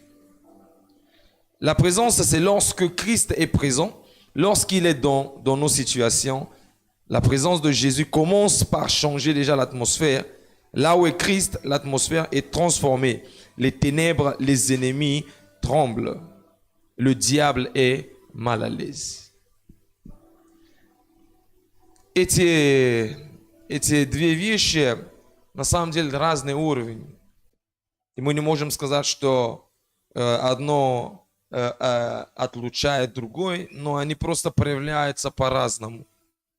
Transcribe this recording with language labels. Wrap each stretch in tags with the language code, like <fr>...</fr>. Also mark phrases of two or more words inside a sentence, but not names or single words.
<fr>La présence, c'est lorsque Christ est présent, lorsqu'il est dans nos situations. La présence de Jésus commence par changer déjà l'atmosphère. Là où est Christ, l'atmosphère est transformée. Les ténèbres, les ennemis tremblent. Le diable est mal à l'aise.</fr> <ru>Эти две вещи на самом деле разный уровень. И мы не можем сказать, что одно отлучает другое, но они просто проявляются по-разному.</ru>